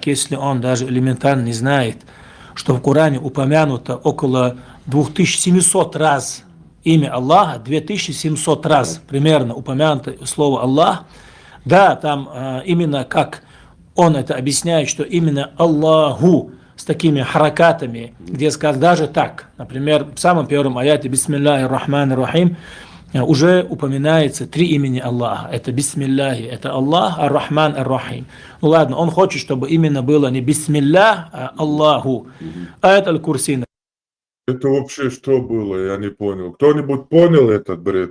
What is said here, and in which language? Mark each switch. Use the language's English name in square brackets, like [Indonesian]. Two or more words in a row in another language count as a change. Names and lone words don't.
[Russian] если он даже элементарно не знает, что в Коране упомянуто около 2700 раз имя Аллаха, 2700 раз примерно упомянуто слово Аллах, да, там именно как он это объясняет, что именно Аллаху с такими харакатами, где сказано даже так, например, в самом первом аяте [Arabic] «بسم الله الرحمن الرحيم» [Russian] уже упоминается 3 имени Аллаха. Это «Бисмиллахи», это Аллах, «Ар-Рахман», «Ар-Рахим». Ну ладно, он хочет, чтобы именно было не «Бисмиллах», а «Аллаху». Аят Аль-Курси. Это вообще что было, я не понял. Кто-нибудь понял этот бред?